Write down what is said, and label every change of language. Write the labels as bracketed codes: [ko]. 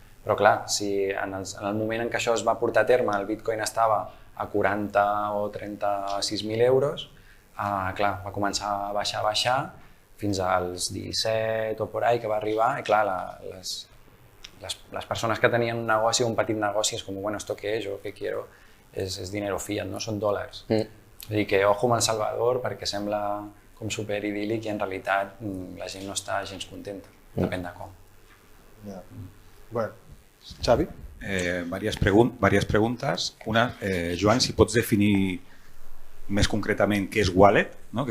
[ca] Però clar, si en el moment en què això es va portar a terme el bitcoin estava a 40 o 36.000 euros, clar, va començar a baixar fins als 17 o [es] por ahí [ca] que va arribar i clar, les [es] las personas [ca] que tenien un negoci o un petit negoci és com, bueno, [es] ¿esto qué es? Yo qué quiero, es dinero fiat, no? [ca] Són dòlars. Vull dir que ojo amb El Salvador perquè sembla com superidíl·lic i en realitat la gent no està gens contenta, depèn de com. Bueno, Xavi? [es] Varias preguntas. [ca] Una, Joan, si pots definir més concretament què és wallet, no?